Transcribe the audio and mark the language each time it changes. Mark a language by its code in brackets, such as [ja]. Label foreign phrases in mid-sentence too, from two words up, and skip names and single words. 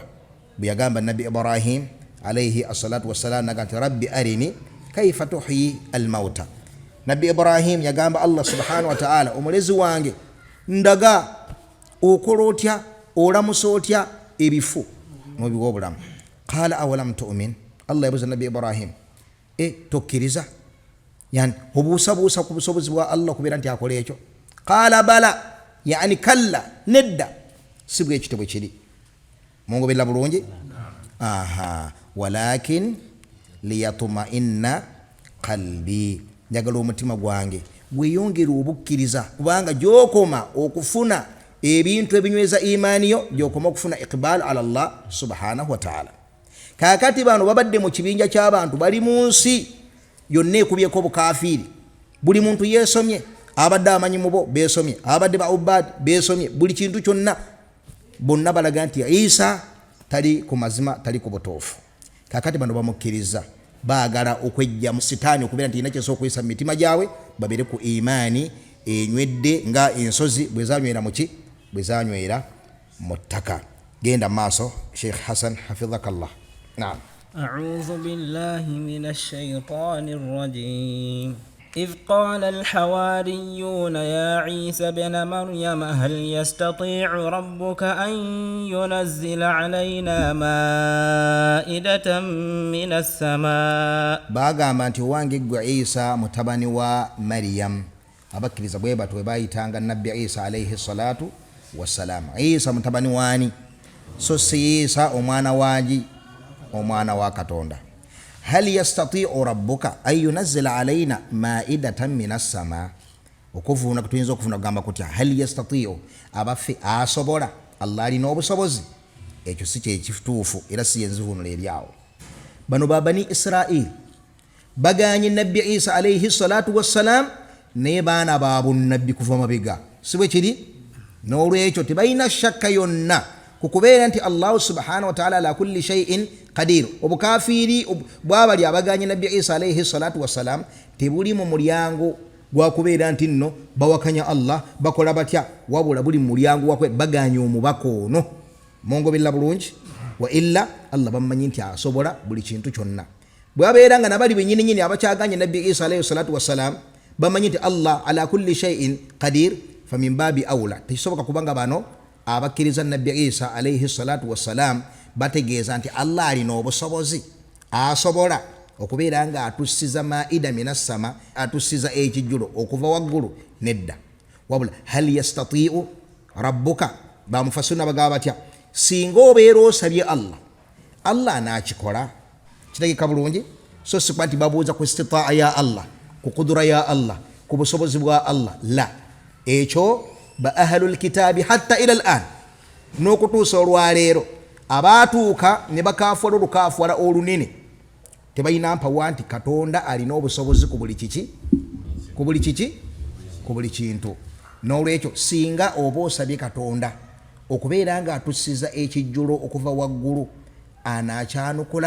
[lg] Bwe yagamba nabbi Ibrahim [ar] عليه الصلاة والسلام [lg] naga nti [ar] رب أرني كيف تحيي الموتى. [lg] Nabbi Ibrahim yagamba [ar] الله سبحانه وتعالى, [lg] omulezi wange ndaga okola otya olamusa otya ebifu mubiwa obulamu. [ar] قال أولم تؤمن, [lg] Allah yabuuza nabbi Ibrahim tokkiriza, yani obuusabuusa ku busobozi bwa Allah kubeera nti akola ekyo. [ar] قال بلى يعني كلا, [lg] nedda si bwe ekyo bwe kiri. Mungobera bulungi. Aha, [ar] ولكن ليطمئن قلبي, [lg] njagala omutima gwange gweyongera obukkiriza kubanga gyokoma okufuna ebintu ebinyweza imaani yo gyokoma okufuna [ar] إقبال على الله سبحانه وتعالى. [lg] Kakati bano babadde mu kibinja ky'abantu bali mu nsi yonna ekubyeko obukafiiri, buli muntu yeesomye, abadde amanyi mubo beesomye, abadde ba ubad beesomye, buli kintu kyonna bonna balaga nti Isa tali ku mazima, tali ku butuufu. Kakati bano bamukkiriza, baagala okwejja mu sitaani okubeera nti inakyesa okuyisa mu mitima gyabwe babere ku imaani enywedde nga ensozi bwe zanywera muki, bwe zanywera mu ttaka. Genda maaso Sheikh Hassan hafidhakallah. Naam. [ar] أعوذ بالله من الشيطان الرجيم. إذ قال الحواريون يا عيسى بن مريم هل يستطيع ربك أن ينزل علينا مائدة من السماء. [lg] bagamba nti owange ggwe Isa mutabani wa Maryam. Abakkiriza bwe batwe bayitanga nabbi Isa [ar] عليه الصلاة والسلام. [lg] Isa mutabani waani? So si Isa omwana waagi, omwana wa Katonda. [ar] هل يستطيع ربك أن ينزل علينا مائدة من السماء. [lg] Okuvuuna kutuyinza okufuna kugamba kutya [ar] هل يستطيع, [lg] abaffe asobola, Allah alina obusobozi. Ekyo si kyekituufu era si yenzivuunula eryawo. Bano babani Israel baganye nabbi Isa [ar] عليه الصلاة والسلام [lg] ne baana baabu nabbi kuva mabega, si bwe kiri? N'olwekyo tebalina shakka yonna kukubeera nti [ar] الله سبحانه وتعالى على كل شيء قدير. [lg] Obukafiiri bwabali abaganye nabbi Isa [ar] عليه الصلاة والسلام [lg] tebuli mu mulyango gwa kubeera nti nno bawakanya Allah bakola batya, wabula buli mu mulyango wakwe baganye omubaka ono. Mungobera bulungi. [ar] وإلا الله [lg] bamanyi nti asobola buli kintu kyonna. Bwabeera nga nabali bennyini nyini abakyaganye nabbi Isa [ar] عليه الصلاة والسلام [lg] bamanyi nti [ar] الله على كل شيء قدير فمن باب أولى [lg] tekisoboka kubanga bano abakkiriza nabbi Isa [ar] عليه الصلاة والسلام [lg] bategeeza nti Allah alina obusobozi, asobola okubeera nga atussiza [ar] مائدة من السماء, [lg] atussiza ekijjulo okuva waggulu. Nedda. Wabula [ar] هل يستطيع ربك, [lg] bamufasiruna bagaba batya, singa obeera osabye Allah, Allah anaakikola. Kitegeka bulungi. So si nti babuuza ku istita'a ya Allah, ku kudura ya Allah, ku busobozi bwa Allah. La, ekyo ba [ar] أهل الكتاب حتى إلى الآن [lg] n'okutuusa olwaleero abaatuuka ne bakafuula olukafuula olunene tebalina mpawa nti Katonda alina obusobozi ku buli kiki, ku buli kiki, ku buli kintu. N'olwekyo singa oba osabye Katonda okubeera nga atussiza ekijjulo okuva waggulu, anaakyanukula.